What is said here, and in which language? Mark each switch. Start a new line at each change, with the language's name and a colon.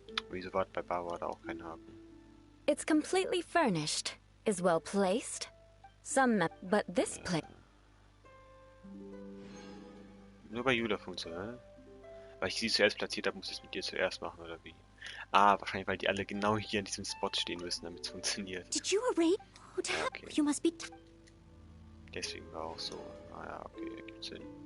German: Wieso war bei Bauer da auch kein Haken?
English: It's completely furnished, is well placed. But this place...
German: Nur bei Julia funktioniert, weil ich sie zuerst platziert habe, muss ich es mit dir zuerst machen, oder wie? Ah, wahrscheinlich, weil die alle genau hier an diesem Spot stehen müssen, damit es funktioniert.
English: Did you arrange...
German: Ja, okay.
English: You must be...
German: Deswegen war auch so. Ah ja, okay, ergibt Sinn.